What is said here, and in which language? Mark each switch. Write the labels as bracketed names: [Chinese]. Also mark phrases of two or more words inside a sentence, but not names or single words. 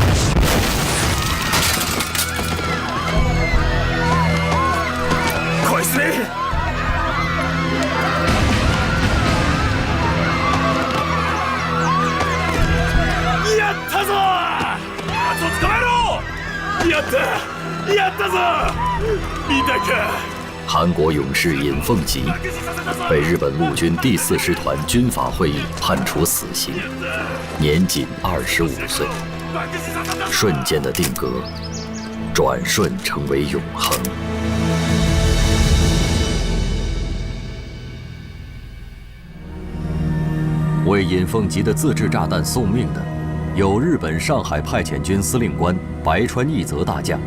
[Japanese] こいつめ！やったぞ！あと捕まえろ！やったぞ！見たか？ [Chinese] 韩国勇士尹奉吉被日本陆军第4师团军法会议判处死刑，年仅25岁。瞬间的定格，转瞬成为永恒。为尹奉吉的自制炸弹送命的，有日本上海派遣军司令官白川义则大将。